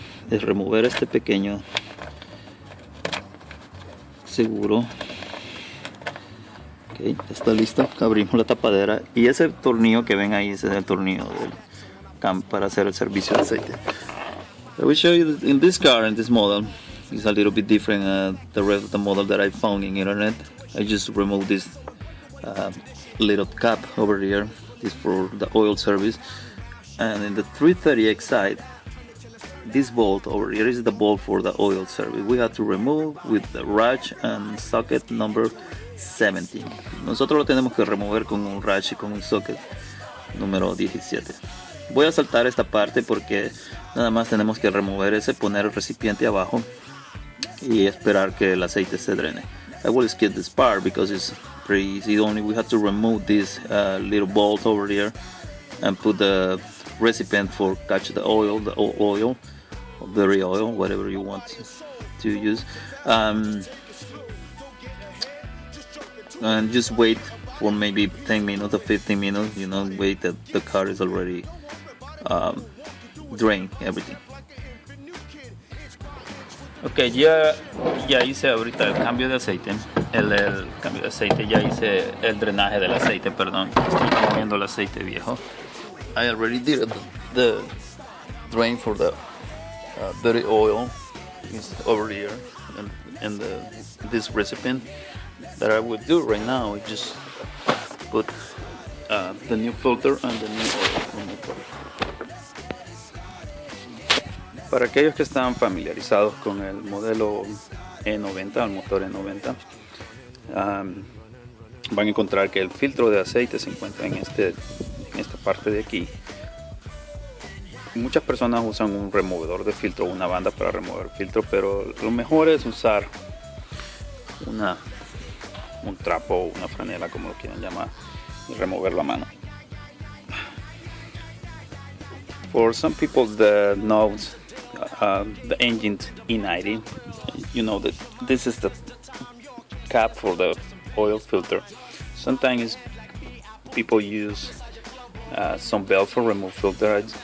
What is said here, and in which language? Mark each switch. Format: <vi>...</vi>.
<es>Es remover este pequeño seguro. Ok, está listo. Abrimos la tapadera y ese tornillo que ven ahí, ese es el tornillo del cam para hacer el servicio de aceite.</es> <en>I will show you in this car, in this model, it's a little bit different the rest of the model that I found in internet. I just removed this little cap over here. This for the oil service. And in the 330X side, this bolt over here is the bolt for the oil service. We have to remove with the ratchet and socket number 17.</en> <es>Nosotros lo tenemos que remover con un ratchet y con un socket número 17. Voy a saltar esta parte porque nada más tenemos que remover ese, poner el recipiente abajo y esperar que el aceite se drene.</es> <en>I will skip this part because it's pretty easy. Only we have to remove this little bolt over here and put the recipient for catch the oil, or berry oil, whatever you want to use, and just wait for maybe 10 minutes or 15 minutes. Wait that the car is already drain everything.</en> <es>Ok, ya hice ahorita el cambio de aceite. El cambio de aceite, ya hice el drenaje del aceite, perdón. Estoy moviendo el aceite viejo.</es> <en>I already did the drain for the dirty oil. Is over here in this recipient. That I would do right now is just put the new filter and the new oil remover.</en> <es>Para aquellos que están familiarizados con el modelo E90, el motor E90, van a encontrar que el filtro de aceite se encuentra en esta parte de aquí. Muchas personas usan un removedor de filtro, una banda para remover filtro, pero lo mejor es usar un trapo o una franela, como lo quieran llamar, y remover la mano.</es> <en>For some people that knows the engine E90, you know that this is the cap for the oil filter. Sometimes people use some belt for remove filter.</en>